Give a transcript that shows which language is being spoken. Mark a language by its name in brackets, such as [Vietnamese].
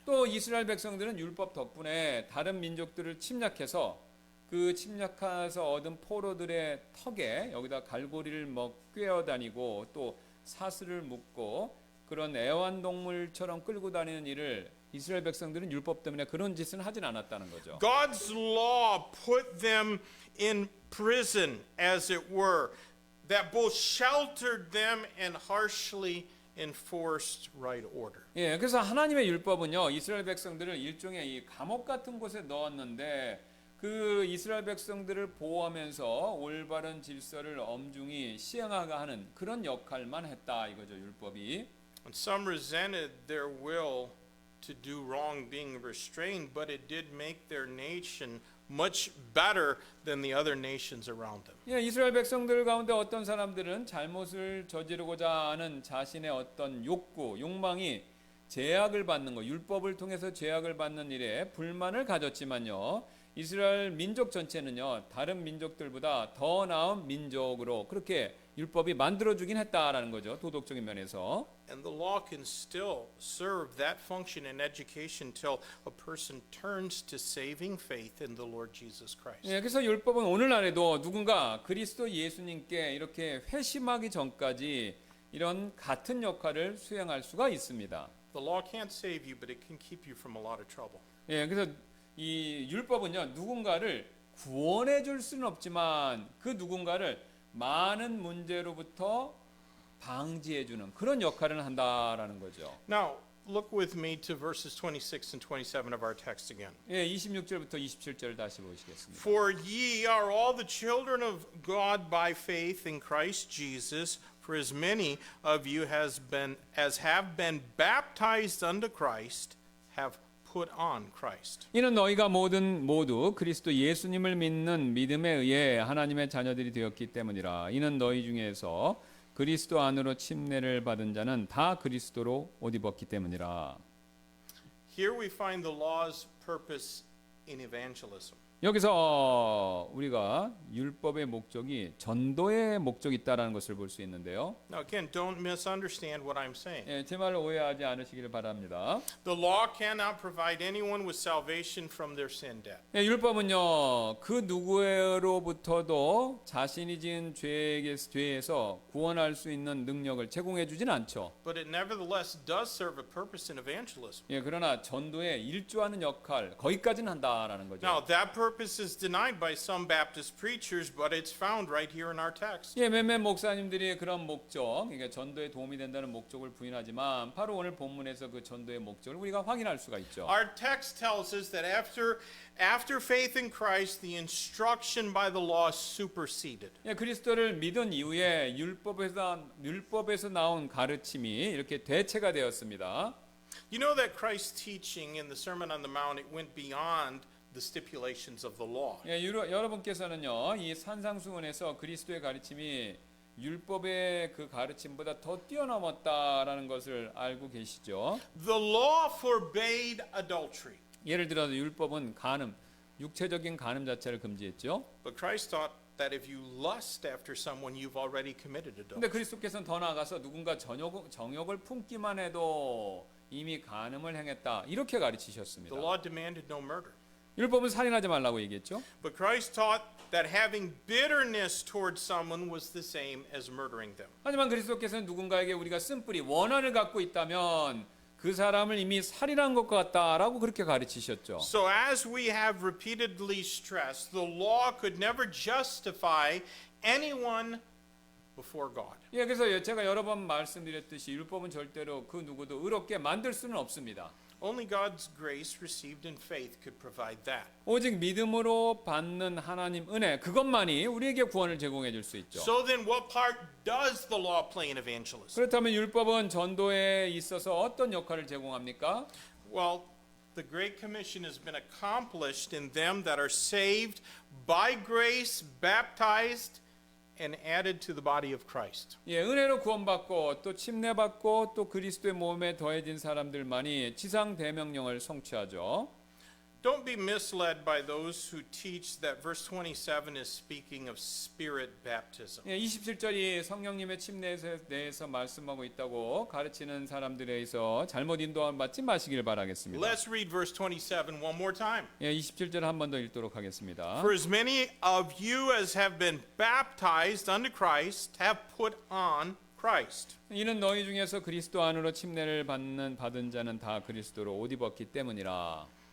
[Korean] 또 이스라엘 백성들은 율법 덕분에 다른 민족들을 침략해서 그 침략해서 얻은 포로들의 턱에 여기다 갈고리를 꿰어 다니고 또 사슬을 묶고 그런 애완동물처럼 끌고 다니는 일을 이스라엘 백성들은 율법 때문에 그런 짓은 하진 않았다는 거죠. [English] God's law put them in prison, as it were, that both sheltered them and harshly enforced right order. [Korean] 예, 그래서 하나님의 율법은요 이스라엘 백성들을 일종의 이 감옥 같은 곳에 넣었는데 그 이스라엘 백성들을 보호하면서 올바른 질서를 엄중히 시행하게 하는 그런 역할만 했다 이거죠 율법이. [English] And some resented their will to do wrong being restrained, but it did make their nation much better than the other nations around them. [Korean] 예, 이스라엘 백성들 가운데 어떤 사람들은 잘못을 저지르고자 하는 자신의 어떤 욕망이 제약을 받는 것, 율법을 통해서 제약을 받는 일에 불만을 가졌지만요. 이스라엘 민족 전체는요, 다른 민족들보다 더 나은 민족으로 그렇게 율법이 만들어주긴 했다라는 거죠. 도덕적인 면에서. [English] And the law can still serve that function in education till a person turns to saving faith in the Lord Jesus Christ. [Korean] 예, 그래서 율법은 오늘날에도 누군가 그리스도 예수님께 이렇게 회심하기 전까지 이런 같은 역할을 수행할 수가 있습니다. [English] The law can't save you, but it can keep you from a lot of trouble. [Korean] 예, 그래서 이 율법은요, 누군가를 구원해 줄 수는 없지만 그 누군가를 많은 문제로부터 방지해 주는 그런 역할을 한다라는 거죠. [English] Now, look with me to verses 26 and 27 of our text again. [Korean] 예, 26절부터 27절 다시 보시겠습니다. [English] For ye are all the children of God by faith in Christ Jesus. For as many of you as have been baptized unto Christ have put on Christ. [Korean] 이는 너희가 모두 그리스도 예수님을 믿는 믿음에 의해 하나님의 자녀들이 되었기 때문이라. 이는 너희 중에서 그리스도 안으로 침례를 받은 자는 다 그리스도로 옷 입었기 때문이라. [English] Here we find the law's purpose in evangelism. [Korean] 여기서 우리가 율법의 목적이 전도의 목적이 있다라는 것을 볼 수 있는데요. [English] Now again, don't misunderstand what I'm saying. [Korean] 예, 제 말을 오해하지 않으시기를 바랍니다. [English] The law cannot provide anyone with salvation from their sin debt. [Korean] 예, 율법은요, 그 누구로부터도 자신이 지은 죄에서 구원할 수 있는 능력을 제공해 주진 않죠. [English] But it nevertheless does serve a purpose in evangelism. [Korean] 예, 그러나 전도에 일조하는 역할 거기까지는 한다라는 거죠. [English] Now that purpose is denied by some Baptist preachers, but it's found right here in our text. [Korean] 예, 몇몇 목사님들이 그런 목적, 그러니까 전도에 도움이 된다는 목적을 부인하지만 바로 오늘 본문에서 그 전도의 목적을 우리가 확인할 수가 있죠. [English] Our text tells us that after faith in Christ, the instruction by the law superseded. [Korean] 예, 그리스도를 믿은 이후에 율법에서 나온 가르침이 이렇게 대체가 되었습니다. [English] You know that Christ's teaching in the Sermon on the Mount, it went beyond the stipulations of the law. [Korean] 예, 여러분께서는요, 이 산상수훈에서 그리스도의 가르침이 율법의 그 가르침보다 더 뛰어넘었다라는 것을 알고 계시죠. [English] The law forbade adultery. [Korean] 예를 들어서 율법은 육체적인 간음 자체를 금지했죠. [English] But Christ taught that if you lust after someone, you've already committed adultery. [Korean] 근데 그리스도께서는 더 나아가서 누군가 정욕을 품기만 해도 이미 간음을 행했다. 이렇게 가르치셨습니다. [English] The law demanded no murder. [Korean] 율법은 살인하지 말라고 얘기했죠. [English] But Christ taught that having bitterness towards someone was the same as murdering them. [Korean] 하지만 그리스도께서는 누군가에게 우리가 쓴뿌리 원한을 갖고 있다면 그 사람을 이미 살인한 것 같다라고 그렇게 가르치셨죠. [English] So as we have repeatedly stressed, the law could never justify anyone before God. [Korean] 예, 그래서 제가 여러 번 말씀드렸듯이 율법은 절대로 그 누구도 의롭게 만들 수는 없습니다. [English] Only God's grace received in faith could provide that. [Korean] 오직 믿음으로 받는 하나님 은혜 그것만이 우리에게 구원을 제공해 줄 수 있죠. [English] So then what part does the law play in evangelism? [Korean] 그렇다면 율법은 전도에 있어서 어떤 역할을 제공합니까? [English] Well, the Great Commission has been accomplished in them that are saved by grace, baptized, and added to the body of Christ. [Korean] 예, 은혜로 구원받고 또 침례받고 또 그리스도의 몸에 더해진 사람들만이 지상 대명령을 성취하죠. [English] Don't be misled by those who teach that verse 27 is speaking of spirit baptism. [Korean] 예, 27절이 성령님의 침례에 대해서 말씀하고 있다고 가르치는 사람들에 의해서 잘못 인도함 받지 마시길 바라겠습니다. [English] Let's read verse 27 one more time. [Korean] 예, 27절 한 번 더 읽도록 하겠습니다. [English] For as many of you as have been baptized unto Christ have put on Christ. [Korean] 이는 너희 중에서 그리스도 안으로 침례를 받은 자는 다 그리스도로 옷 입었기 때문이라.